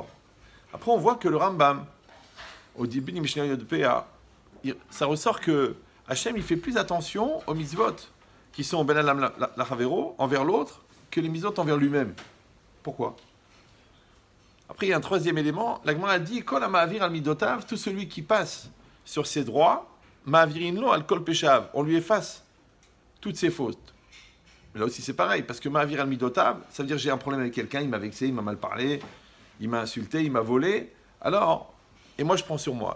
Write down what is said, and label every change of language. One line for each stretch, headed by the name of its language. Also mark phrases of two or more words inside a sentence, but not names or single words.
French: Après on voit que le Rambam, au début du Mishnah Yod Peh, ça ressort que Hachem il fait plus attention aux mitzvot qui sont
Hebrew: בין אדם לחברו
French: envers l'autre que les mitzvot envers lui-même. Pourquoi? Après, il y a un troisième élément. La Gemara a dit
Hebrew: כל המעביר על מדותיו,
French: tout celui qui passe sur ses droits,
Hebrew: מעבירין לו על כל פשעיו,
French: on lui efface toutes ses fautes. Mais là aussi, c'est pareil, parce que
Hebrew: מעביר על מדותיו,
French: ça veut dire j'ai un problème avec quelqu'un, il m'a vexé, il m'a mal parlé, il m'a insulté, il m'a volé. Alors, et moi, je prends sur moi.